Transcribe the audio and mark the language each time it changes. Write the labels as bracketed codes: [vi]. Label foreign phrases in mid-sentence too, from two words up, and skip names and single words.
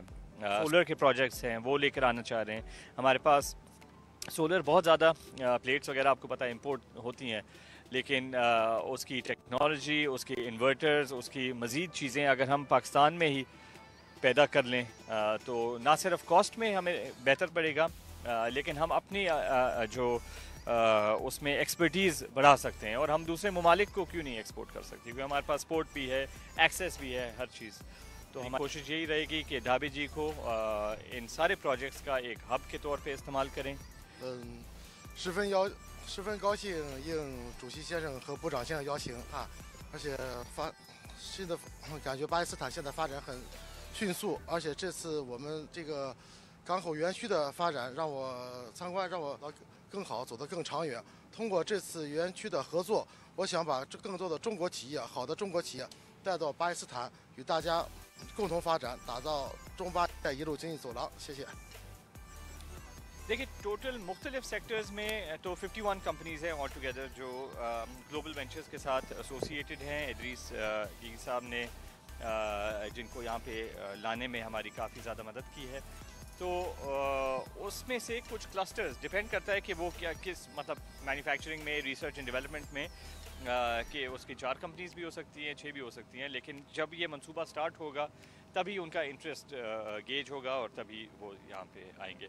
[ur] سولر کے پروجیکٹس ہیں وہ لے کر آنا چاہ رہے ہیں۔ ہمارے پاس سولر بہت زیادہ پلیٹس وغیرہ آپ کو پتا ہے امپورٹ ہوتی ہیں، لیکن اس کی ٹیکنالوجی، اس کے انورٹرز، اس کی مزید چیزیں اگر ہم پاکستان میں ہی پیدا کر لیں تو نہ صرف کاسٹ میں ہمیں بہتر پڑے گا لیکن ہم اپنی جو اس میں ایکسپرٹیز بڑھا سکتے ہیں اور ہم دوسرے ممالک کو کیوں نہیں ایکسپورٹ کر سکتے، کیونکہ ہمارے پاس پورٹ بھی ہے، ایکسیس بھی ہے، ہر چیز. تو ہماری کوشش یہی رہے گی کہ ڈھابے جی کو ان سارے پروجیکٹس کا ایک ہب کے طور پہ استعمال کریں. [zh] 十分高兴应主席先生和部长先生邀请啊，而且感觉巴基斯坦现在发展很迅速，而且这次我们这个港口园区的发展让我参观，让我更好，走得更长远。通过这次园区的合作，我想把更多的中国企业，好的中国企业带到巴基斯坦，与大家共同发展，打造中巴“一路”经济走廊。谢谢。 [ur] دیکھیے ٹوٹل مختلف سیکٹرز میں تو 51 کمپنیز ہیں [en] all together [ur] جو گلوبل وینچرز کے ساتھ ایسوسی ایٹڈ ہیں. ادریس جی صاحب نے جن کو یہاں پہ لانے میں ہماری کافی زیادہ مدد کی ہے. تو اس میں سے کچھ کلسٹرز ڈیپینڈ کرتا ہے کہ وہ کیا کس مطلب مینوفیکچرنگ میں, [en] research and development [ur] میں کہ اس کی 4 کمپنیز بھی ہو سکتی ہیں، 6 بھی ہو سکتی ہیں، لیکن جب یہ منصوبہ اسٹارٹ ہوگا تبھی ان کا انٹرسٹ گیج ہوگا اور تبھی وہ یہاں پہ آئیں گے.